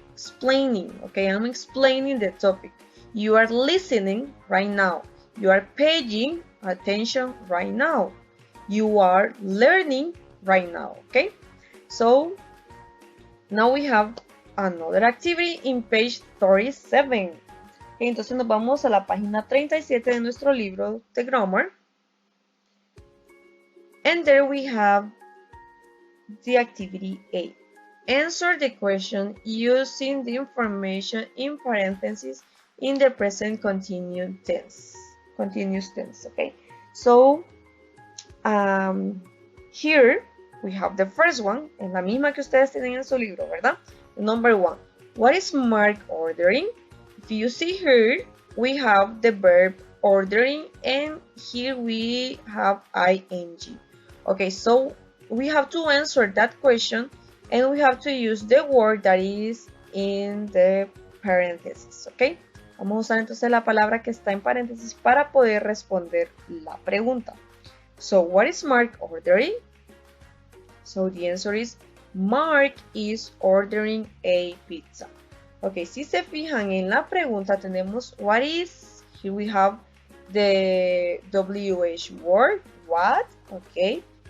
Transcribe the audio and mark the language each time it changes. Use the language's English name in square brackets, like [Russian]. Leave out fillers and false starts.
[English] Explaining, okay? I'm explaining the topic. You are listening right now. You are paying attention right now. You are learning right now, okay? So, now we have another activity in page 37. [Spanish] Okay, entonces nos vamos a la página 37 de nuestro libro de grammar. [English] And there we have the activity A. Answer the question using the information in parentheses in the present continuous tense. Okay. So here we have the first one, [Spanish] en la misma que ustedes tienen en su libro, ¿verdad? [English] Number 1. What is Mark ordering? If you see here, we have the verb ordering, and here we have ing. Okay, so we have to answer that question, and we have to use the word that is in the parentheses, okay? [Spanish] Vamos a usar entonces la palabra que está en paréntesis para poder responder la pregunta. [English] So, what is Mark ordering? So, the answer is Mark is ordering a pizza. Okay, [Spanish] si se fijan en la pregunta tenemos [English] what is, here we have the WH word, what, okay?